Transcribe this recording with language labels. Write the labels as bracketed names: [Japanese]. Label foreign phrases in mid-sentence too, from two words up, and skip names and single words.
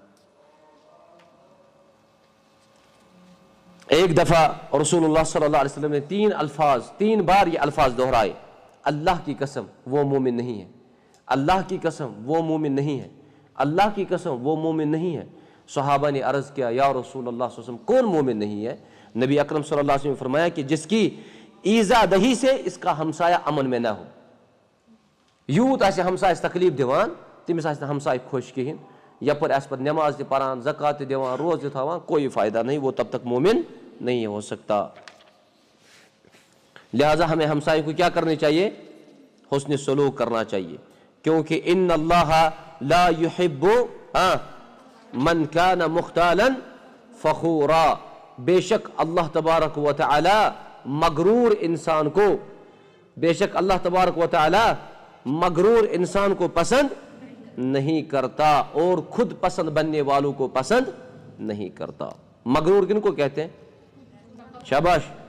[Urdu] ایک دفعہ رسول اللہ [Arabic] صلی اللہ علیہ وسلم [Urdu] نے تین بار یہ الفاظ دہرائے، اللہ کی قسم وہ مومن نہیں ہے، اللہ کی قسم وہ مومن نہیں ہے، اللہ کی قسم وہ مومن نہیں ہے۔ صحابہ نے عرض کیا یا رسول اللہ [Arabic] صلی اللہ علیہ وسلم [Urdu] کون مومن نہیں ہے؟ نبی اکرم [Arabic] صلی اللہ علیہ وسلم [Urdu] نے فرمایا کہ جس کی ایزا دہی سے اس کا ہمسایہ امن میں نہ ہو. [Kashmiri] یوت آسہِ ہمسایس تکلیف دِوان تٔمِس آسہِ نہٕ ہمسایہِ خۄش کِہیٖنۍ. یپٲرۍ آسہِ پتہٕ نٮ۪ماز تہِ پران زکات تہِ دِوان روز تہِ تھاوان [Urdu] کوئی فائدہ نہیں, وہ تب تک مومن نہیں ہو سکتا. لہٰذا ہمیں ہمسائے کو کیا کرنی چاہیے؟ حسن سلوک کرنا چاہیے, کیونکہ [Arabic] ان اللہ لا يحب من کان مختالا فخورا, [Urdu] بے شک اللہ تبارک و تعالی مغرور انسان کو, بے شک اللہ تبارک و تعالی مغرور انسان کو پسند نہیں کرتا اور خود پسند بننے والوں کو پسند نہیں کرتا. مغرور کن کو کہتے ہیں؟ شاباش.